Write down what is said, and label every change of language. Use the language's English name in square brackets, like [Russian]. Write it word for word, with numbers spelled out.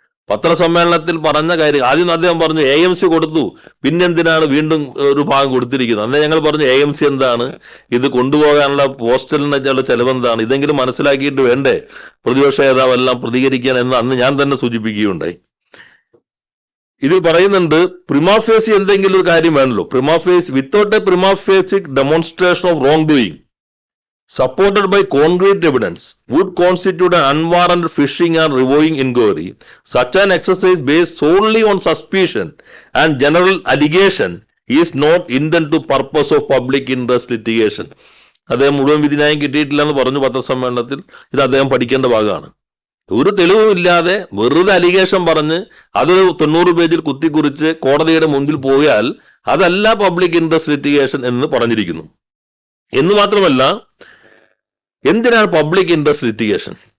[Malayalam] പത്രസമ്മേളനത്തിൽ പറഞ്ഞ കാര്യം ആദ്യം അദ്ദേഹം പറഞ്ഞു എ എം സി കൊടുത്തു, പിന്നെന്തിനാണ് വീണ്ടും ഒരു ഭാഗം കൊടുത്തിരിക്കുന്നത്? അന്നേ ഞങ്ങൾ പറഞ്ഞു എ എം സി എന്താണ്, ഇത് കൊണ്ടുപോകാനുള്ള പോസ്റ്റലിന് ചില ചെലവെന്താണ്, ഇതെങ്കിലും മനസ്സിലാക്കിയിട്ട് വേണ്ടേ പ്രതിപക്ഷ നേതാവെല്ലാം പ്രതികരിക്കാൻ എന്ന് അന്ന് ഞാൻ തന്നെ സൂചിപ്പിക്കുകയുണ്ടായി. ഇതിൽ പറയുന്നുണ്ട് പ്രിമാഫേസി എന്തെങ്കിലും ഒരു കാര്യം വേണമല്ലോ. [English] Prima facie without a prima facie demonstration of wrongdoing supported by concrete evidence would constitute an unwarranted fishing and reviewing inquiry. Such an exercise based solely on suspicion and general allegation is not intended to purpose of public interest litigation. [Malayalam] അദ്ദേഹം മുഴുവൻ വിധിന്യായം കിട്ടിയിട്ടില്ല എന്ന് പറഞ്ഞു പത്രസമ്മേളനത്തിൽ. ഇത് അദ്ദേഹം പഠിക്കേണ്ട ഭാഗമാണ്. ഒരു തെളിവുമില്ലാതെ വെറുതെ അലിഗേഷൻ പറഞ്ഞ് അത് തൊണ്ണൂറ് പേജിൽ കുത്തിക്കുറിച്ച് കോടതിയുടെ മുൻപിൽ പോയാൽ അതല്ല പബ്ലിക് ഇൻട്രസ്റ്റ് ലിറ്റിഗേഷൻ എന്ന് പറഞ്ഞിരിക്കുന്നു. എന്ന് മാത്രമല്ല, എന്തിനാണ് പബ്ലിക് ഇൻട്രസ്റ്റ് ലിറ്റിഗേഷൻ?